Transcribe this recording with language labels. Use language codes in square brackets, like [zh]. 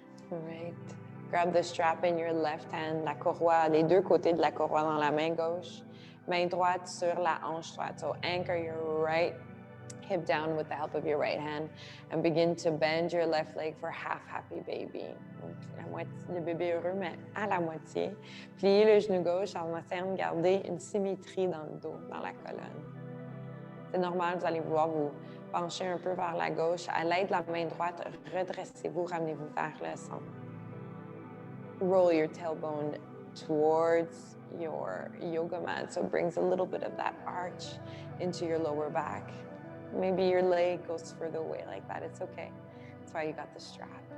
[en] Right. Grab the strap in your left hand, [fr] la courroie, les deux côtés de la courroie dans la main gauche. Main droite sur la hanche droite. [en] So anchor your right hip down with the help of your right hand and begin to bend your left leg for half happy baby. [fr] Donc, la moitié, le bébé heureux, mais à la moitié. Pliez le genou gauche en essayant de garder une symétrie dans le dos, dans la colonne. C'est normal, vous allez vouloir vous pencher un peu vers la gauche. À l'aide de la main droite, redressez-vous, ramenez-vous vers le centre. [en] Roll your tailbone towards your yoga mat, so it brings a little bit of that arch into your lower back. Maybe your leg goes further away like that. It's okay. That's why you got the strap.